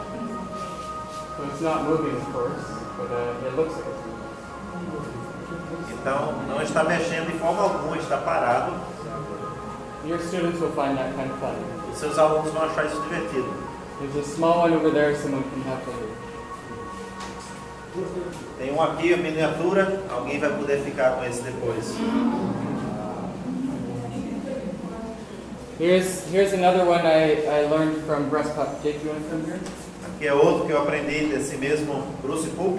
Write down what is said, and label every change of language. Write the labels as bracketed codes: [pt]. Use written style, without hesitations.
[en] So it's not moving, of course, but it looks like it's moving. [pt] Então não está mexendo de forma alguma, está parado. [en] Your students will find that kind of fun. [pt] Os seus alunos vão achar isso divertido. [en] There's a small one over there someone can have to do. [pt] Tem um aqui, a miniatura. Alguém vai poder ficar com esse depois. [en] Here's another one I learned from Breast Pup. Jake, you want to come here? [pt] Aqui é outro que eu aprendi desse mesmo Bruce Poop.